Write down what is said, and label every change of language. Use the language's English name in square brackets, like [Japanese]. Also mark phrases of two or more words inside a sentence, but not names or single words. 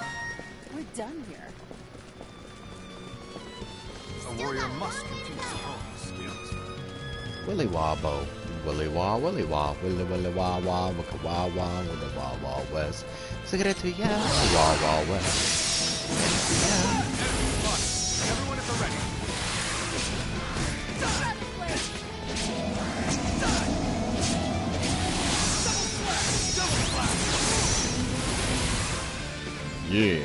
[English] We're done here. A warrior must continue to hone his skills. Willy wobbo. Willy wah, willy wah, willy willy wah wah, wicka wah wah, willy wah wah west. Cigarette ya, wah wah west. Everyone at the ready. Yeah.